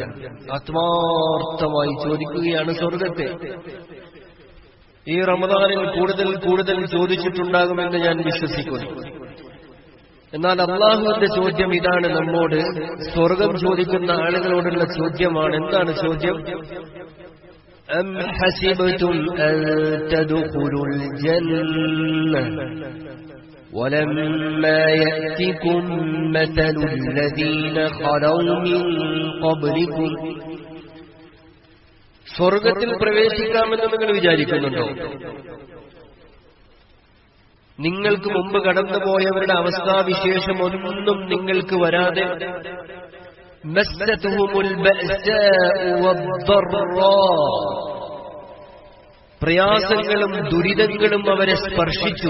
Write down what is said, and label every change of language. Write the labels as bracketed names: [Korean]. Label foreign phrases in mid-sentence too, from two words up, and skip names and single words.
[Malayalam] ആത്മാർത്ഥമായി ചോദിക്കുകയാണ് സ്വർഗത്തെ. ഈ റമദാനിൽ കൂടുതൽ കൂടുതൽ ചോദിച്ചിട്ടുണ്ടാകുമെന്ന് ഞാൻ വിശ്വസിക്കുന്നു. എന്നാൽ അല്ലാഹുവിന്റെ ചോദ്യം ഇതാണ്, നമ്മോട് സ്വർഗം ചോദിക്കുന്ന ആളുകളോടുള്ള ചോദ്യമാണ്. എന്താണ് ചോദ്യം? [Arabic] أم حسبتم أن تدخلوا الجنة ولما يأتكم مثل الذين خلوا من قبلكم. [Malayalam] സ്വർഗത്തിൽ പ്രവേശിക്കാമെന്ന് നിങ്ങൾ വിചാരിക്കുന്നുണ്ടോ? നിങ്ങൾക്ക് മുമ്പ് കടന്നുപോയവരുടെ അവസ്ഥാവിശേഷം ഒന്നും നിങ്ങൾക്ക് വരാതെ പ്രയാസങ്ങളും ദുരിതങ്ങളും അവരെ സ്പർശിച്ചു.